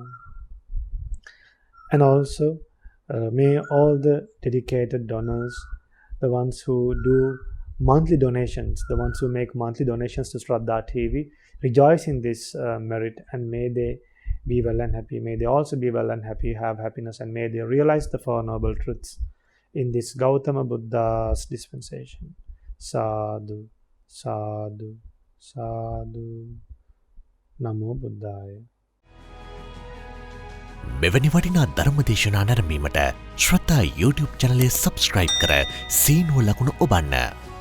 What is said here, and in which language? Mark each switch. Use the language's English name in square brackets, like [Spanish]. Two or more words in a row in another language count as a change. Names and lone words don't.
[English] And also may all the dedicated donors, the ones who do monthly donations, the ones who make monthly donations to Shraddha TV, rejoice in this merit, and may they be well and happy. May they also be well and happy, have happiness, and may they realize the Four Noble Truths in this Gautama Buddha's dispensation. [Pali] Sadhu, sadhu, sadhu. Namo Buddhaya. [Sinhala] මෙවැනි වටිනා ධර්ම දේශනා නැරඹීමට ශ්‍රද්ධා YouTube චැනලය සබස්ක්‍රයිබ් කර සීනුව ලකුණ ඔබන්න.